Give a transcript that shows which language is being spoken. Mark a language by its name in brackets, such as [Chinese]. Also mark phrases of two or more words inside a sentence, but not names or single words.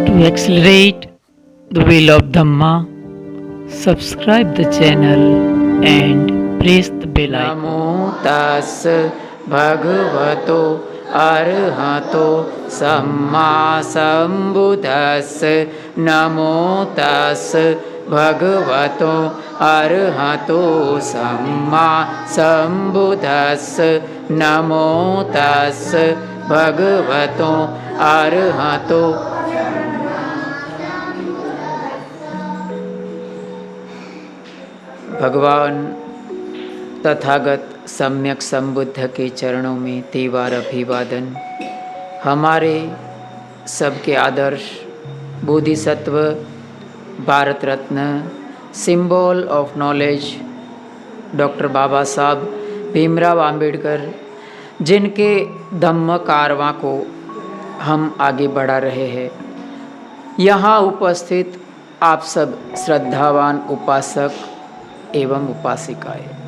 [English] accelerate the wheel of Dhamma, subscribe the channel and press the bell icon. [Pali] नमो तस् भगवतो अरहतो सम्मा सम्बुद्धस्स नमो तस् भगवतो अरहतो सम्मा सम्बुद्धस्स नमो तस् भगवतो अरहतो। [Hindi] भगवान तथागत सम्यक संबुद्ध के चरणों में तेवार अभिवादन। हमारे सबके आदर्श बोधिसत्व, भारत रत्न, [English] symbol of knowledge [Hindi] डॉक्टर बाबा साहब भीमराव अंबेडकर, जिनके धम्म कारवां को हम आगे बढ़ा रहे हैं, यहाँ उपस्थित आप सब श्रद्धावान उपासक एवं उपासिकाएं,